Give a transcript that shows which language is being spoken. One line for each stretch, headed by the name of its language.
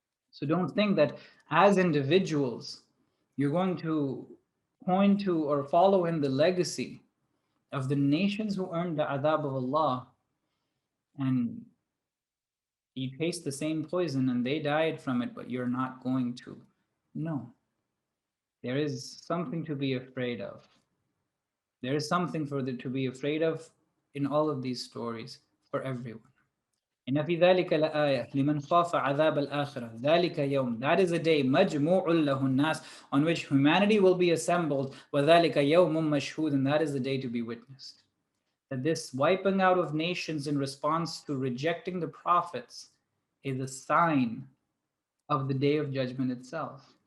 English: So don't think that as individuals, you're going to point to or follow in the legacy of the nations who earned the adab of Allah and you taste the same poison and they died from it, but you're not going to. No. There is something to be afraid of. There is something to be afraid of in all of these stories for everyone.
Arabic: إن في ذلك لآية لمن خاف عذاب الآخرة ذلك يوم.
English: That is a day
Arabic: مجموع له الناس,
English: on which humanity will be assembled.
Arabic: وذلك يوم مشهود.
English: And that is the day to be witnessed. That this wiping out of nations in response to rejecting the prophets is a sign of the day of judgment itself.